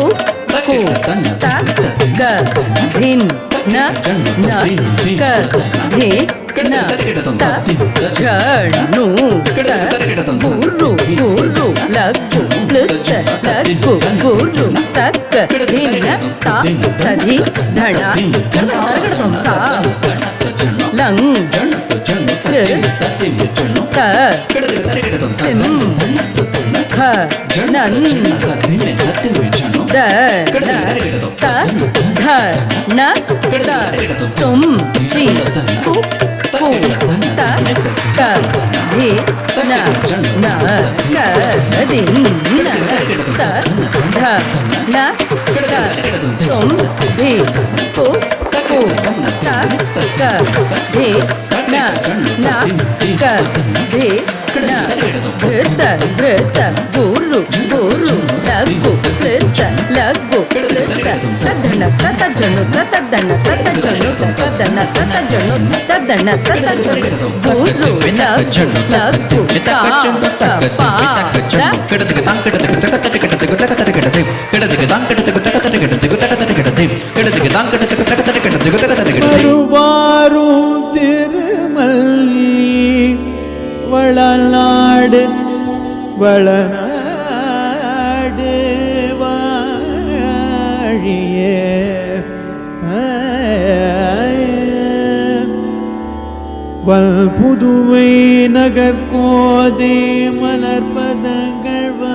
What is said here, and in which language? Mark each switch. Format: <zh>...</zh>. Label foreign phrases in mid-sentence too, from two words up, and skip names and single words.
<ta>ku ta ga dhin na na ka dhi na ta janu ta guru guru lagu lutta lagu guru tak dina ta tadhi dhana sa lang tri ta sim ha nan da na ta dha na ta tum ti ku ku ta ka dhi na na ka din na ta dha na ta tum ti ku ku ta ka dhi na na ka dhi na dhrita dhrita guru guru lagu lutta lagu lutta tadana tatajanu tatadana tatajanu tatadana tatajanu tadana tatajanu guru lagu lagu ta pa வருவாரும் திருமல்லி வளநாடு வளநாடு வாழியே புதுவை நகர்கோதை மலர்பதங்கள்</ta>